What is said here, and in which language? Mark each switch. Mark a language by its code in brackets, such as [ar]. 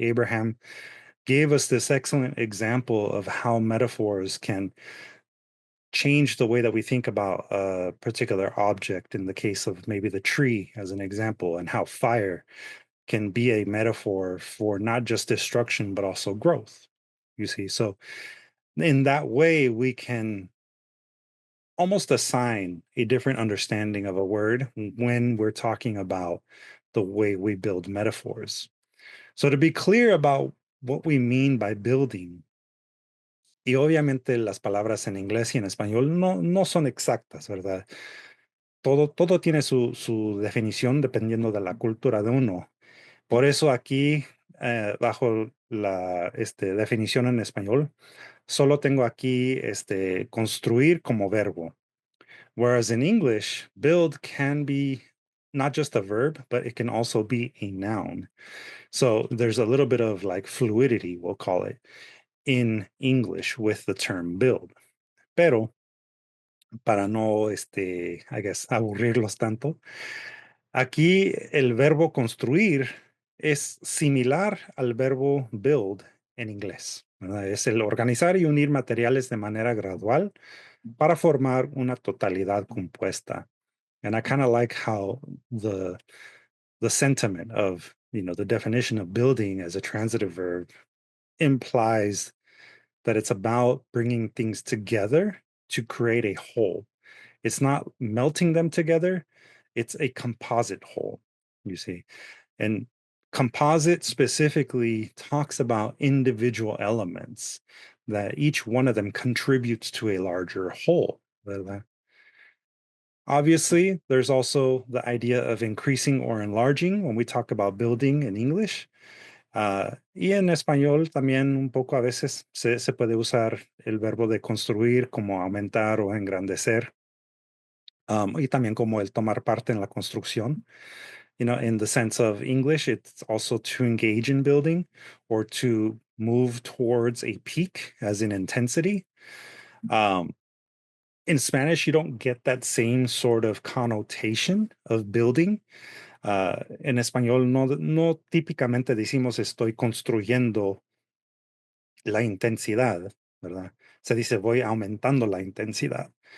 [en] Abraham gave us this excellent example of how metaphors can change the way that we think about a particular object, in the case of maybe the tree as an example, and how fire can be a metaphor for not just destruction, but also growth. You see, so in that way, we can almost assign a different understanding of a word when we're talking about the way we build metaphors. So to be clear about what we mean by building, [es] y obviamente las palabras en inglés y en español no son exactas, ¿verdad? Todo tiene su definición dependiendo de la cultura de uno. Por eso aquí, bajo la definición en español, solo tengo aquí construir como verbo. [en] Whereas in English, build can be not just a verb, but it can also be a noun. So there's a little bit of like fluidity, we'll call it, in English with the term build. [es] Pero para no, [en] I guess, [es] aburrirlos tanto, aquí el verbo construir es similar al verbo build en inglés, ¿verdad? Es el organizar y unir materiales de manera gradual para formar una totalidad compuesta. [en] And I kind of like how the sentiment of, the definition of building as a transitive verb implies that it's about bringing things together to create a whole. It's not melting them together, it's a composite whole, you see. And composite specifically talks about individual elements that each one of them contributes to a larger whole. Obviously, there's also the idea of increasing or enlarging when we talk about building in English. [es] Y en español también un poco a veces se puede usar el verbo de construir como aumentar o engrandecer. Y también como el tomar parte en la construcción. [en] In the sense of English, it's also to engage in building or to move towards a peak, as in intensity. In Spanish, you don't get that same sort of connotation of building. [es] En español, no típicamente decimos estoy construyendo la intensidad, ¿verdad? Se dice voy aumentando la intensidad.